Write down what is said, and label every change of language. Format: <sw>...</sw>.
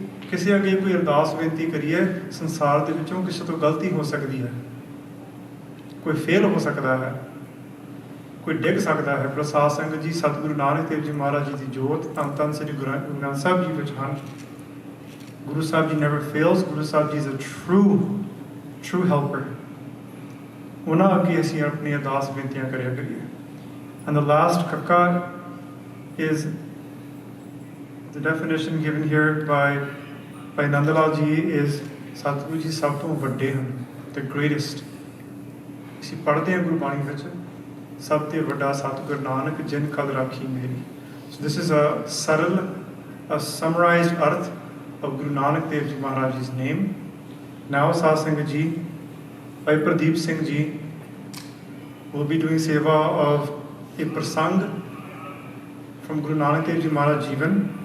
<pa>ਕਿਸੇ ਅੱਗੇ ਕੋਈ ਅਰਦਾਸ ਬੇਨਤੀ ਕਰੀਏ, ਸੰਸਾਰ ਦੇ ਵਿੱਚੋਂ ਕਿਸੇ ਤੋਂ ਗਲਤੀ ਹੋ ਸਕਦੀ ਹੈ, ਕੋਈ ਫੇਲ ਹੋ ਸਕਦਾ ਹੈ, ਕੋਈ ਡਿੱਗ ਸਕਦਾ ਹੈ। ਪਰ ਸਾਧ ਸੰਗਤ ਜੀ, ਸਤਿਗੁਰੂ ਨਾਨਕ ਦੇਵ ਜੀ ਮਹਾਰਾਜ ਜੀ ਦੀ ਜੋਤ ਧੰਨ ਧੰਨ ਸ੍ਰੀ ਗੁਰੂ ਗ੍ਰੰਥ ਸਾਹਿਬ ਜੀ ਵਿੱਚ ਹਨ।</pa> <en>Guru Sahib ji never fails. Guru Sahib ji is a true helper.</en> <pa>ਉਹਨਾਂ ਅੱਗੇ ਅਸੀਂ ਆਪਣੀ ਅਰਦਾਸ ਬੇਨਤੀਆਂ ਕਰਿਆ ਕਰੀਏ।</pa> <en>And the last kakka is the definition given here by Nandalal ji is Satguru ji</en> <pa>ਸਭ ਤੋਂ ਵੱਡੇ ਹਨ,</pa> <en>the greatest.</en> <pa>ਅਸੀਂ ਪੜ੍ਹਦੇ ਹਾਂ ਗੁਰਬਾਣੀ ਵਿੱਚ, ਸਭ ਤੋਂ ਵੱਡਾ ਸਤਿਗੁਰ ਨਾਨਕ ਜਿਨ ਕਲ ਰਾਖੀ ਮੇਰੀ.</pa> <en>So this is a summarized arth of Guru Nanak Dev Ji Maharaj ji's name. Now Sadh Sangat ji, Bhai Pradeep Singh ji will be doing seva of a prasang from Guru Nanak Dev Ji Maharaj Jivan.</en>